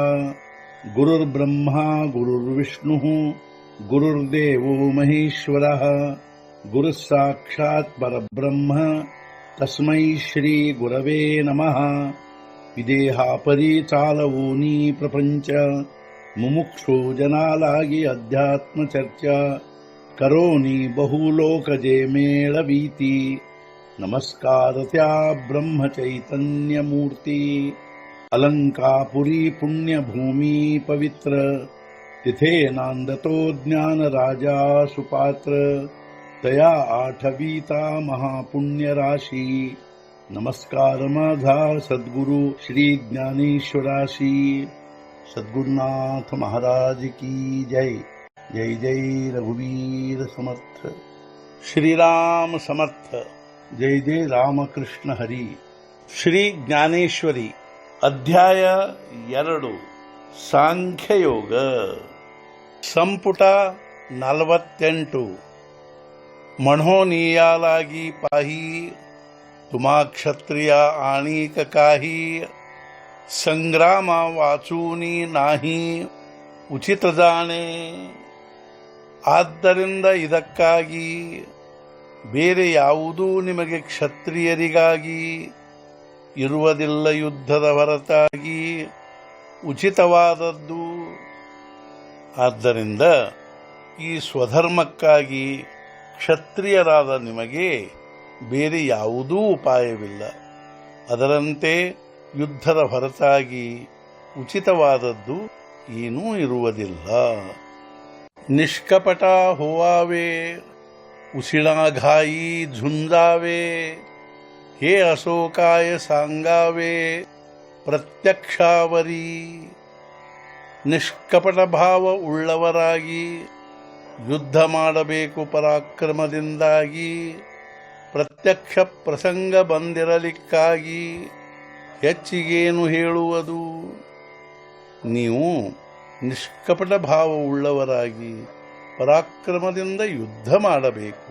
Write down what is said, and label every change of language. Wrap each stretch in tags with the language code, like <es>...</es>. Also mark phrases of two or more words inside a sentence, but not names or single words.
<sa>गुरुर्ब्रह्मा गुरुर्विष्णुः गुरुर्देवो महेश्वरः गुरुः साक्षात् परब्रह्म तस्मै श्री गुरवे नमः।</sa> <mr>विदेहापरि चालवूनी प्रपंच मुमुक्षु जनालागी अध्यात्म चर्चा करोनी बहुलोकजे मेळवीती। नमस्कार त्या ब्रह्म चैतन्य मूर्ती अलंकापुरी पुण्यभूमी पवित्र तिथे नांदतो ज्ञान राजा सुपात्र तया आठवीता महापुण्य राशी। नमस्कार माझा सद्गुरु श्री ज्ञानेश्वराशी। सद्गुरुनाथ महाराज की जय। जय जय रघुवीर समर्थ। श्रीराम समर्थ। जय जय रामकृष्ण हरी।</mr> <kn>ಶ್ರೀ ಜ್ಞಾನೇಶ್ವರಿ ಅಧ್ಯಾಯ 2 ಸಾಂಖ್ಯಯೋಗ ಸಂಪುಟ 48</kn> <mr>म्हणोनियालागी पाही तुम्हा क्षत्रिय आणिक काही संग्रामा वाचूनी नाही उचित जाणे।</mr> <kn>ಆದ್ದರಿಂದ ಇದಕ್ಕಾಗಿ ಬೇರೆ ಯಾವುದೂ ನಿಮಗೆ ಕ್ಷತ್ರಿಯರಿಗಾಗಿ ಇರುವುದಿಲ್ಲ ಯುದ್ಧದ ಹೊರತಾಗಿ ಉಚಿತವಾದದ್ದು। ಆದ್ದರಿಂದ ಈ ಸ್ವಧರ್ಮಕ್ಕಾಗಿ ಕ್ಷತ್ರಿಯರಾದ ನಿಮಗೆ ಬೇರೆ ಯಾವುದೂ ಉಪಾಯವಿಲ್ಲ। ಅದರಂತೆ ಯುದ್ಧದ ಹೊರತಾಗಿ ಉಚಿತವಾದದ್ದು ಏನೂ ಇರುವುದಿಲ್ಲ।</kn> <mr>निष्कपट होवावे उशिळाघाई झुंजावे हे असो काय सांगावे प्रत्यक्षावरी।</mr> <kn>ನಿಷ್ಕಪಟ ಭಾವ ಉಳ್ಳವರಾಗಿ ಯುದ್ಧ ಮಾಡಬೇಕು ಪರಾಕ್ರಮದಿಂದಾಗಿ ಪ್ರತ್ಯಕ್ಷ ಪ್ರಸಂಗ ಬಂದಿರಲಿಕ್ಕಾಗಿ ಹೆಚ್ಚಿಗೇನು ಹೇಳುವುದು। ನೀವು ನಿಷ್ಕಪಟ ಭಾವ ಉಳ್ಳವರಾಗಿ ಪರಾಕ್ರಮದಿಂದ ಯುದ್ಧ ಮಾಡಬೇಕು।</kn>